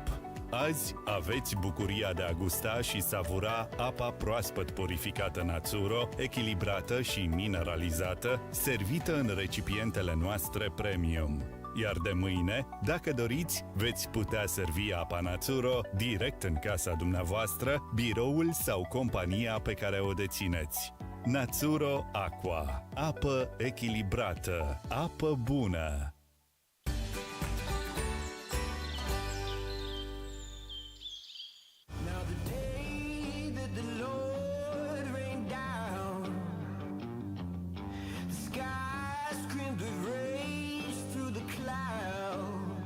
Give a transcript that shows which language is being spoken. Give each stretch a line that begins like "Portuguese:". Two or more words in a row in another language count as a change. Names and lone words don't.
Romanian: Azi aveți bucuria de a gusta și savura apa proaspăt purificată Natsuro, echilibrată și mineralizată, servită în recipientele noastre premium. Iar de mâine, dacă doriți, veți putea servi apa Natsuro direct în casa dumneavoastră, biroul sau compania pe care o dețineți. Natsuro Aqua. Apă echilibrată. Apă bună.
English: Now the day that the Lord rained down, the sky screamed with rays through the clouds.